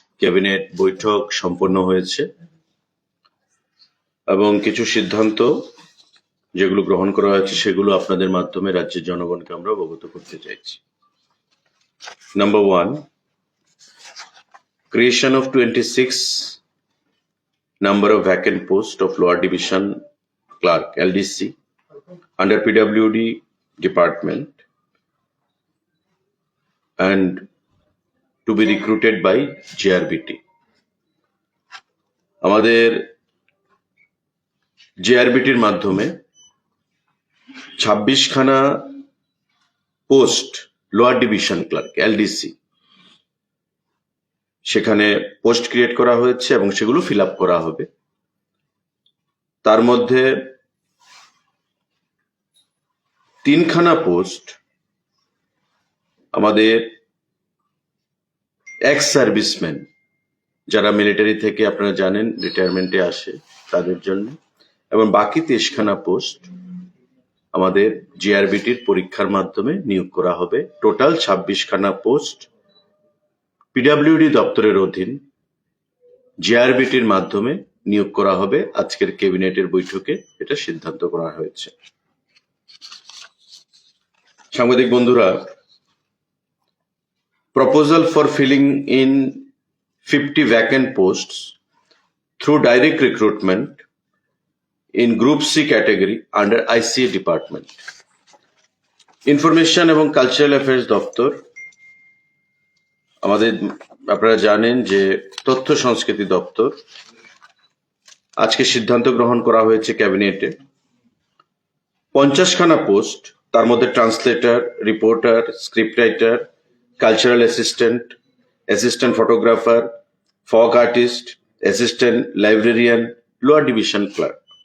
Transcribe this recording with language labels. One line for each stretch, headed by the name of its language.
Bangla: Cabinet বৈঠক সম্পন্ন হয়েছে এবং কিছু সিদ্ধান্ত যেগুলো গ্রহণ করা হয়েছে সেগুলো আপনাদের মাধ্যমে রাজ্যের জনগণকে আমরা অবগত করতে চাইছি।
English: Number 1, creation of 26 number of vacant post of Lower Division Clerk LDC under PWD department and to be recruited by JRBT.
Bangla: আমাদের JRBTর মাধ্যমে 26খানা post lower division clerk LDC সেখানে পোস্ট ক্রিয়েট করা হয়েছে এবং সেগুলো ফিল আপ করা হবে। তার মধ্যে 3খানা পোস্ট আমাদের এক্স সার্ভিসম্যান যারা মিলিটারি থেকে আপনারা জানেন রিটায়ারমেন্টে আসে তাদের জন্য, এবং বাকি 23খানা পোস্ট আমাদের জিআরবিটির পরীক্ষার মাধ্যমে নিয়োগ করা হবে। টোটাল 26খানা পোস্ট পিডব্লিউডি দপ্তরের অধীন জিআরবিটির মাধ্যমে নিয়োগ করা হবে। আজকের ক্যাবিনেটের বৈঠকে এটা সিদ্ধান্ত করা হয়েছে। সাংবাদিক বন্ধুরা,
English: Proposal for filling in 50 vacant posts through direct recruitment in Group C category under ICA department.
Bangla: Information এবং কালচারাল অ্যাফেয়ার্স দপ্তর, আমাদের আপনারা জানেন যে তথ্য সংস্কৃতি দপ্তর, আজকে সিদ্ধান্ত গ্রহণ করা হয়েছে ক্যাবিনেটে 50খানা পোস্ট, তার মধ্যে translator, reporter, script writer, cultural assistant, assistant photographer, ফক artist, assistant librarian, lower division clerk.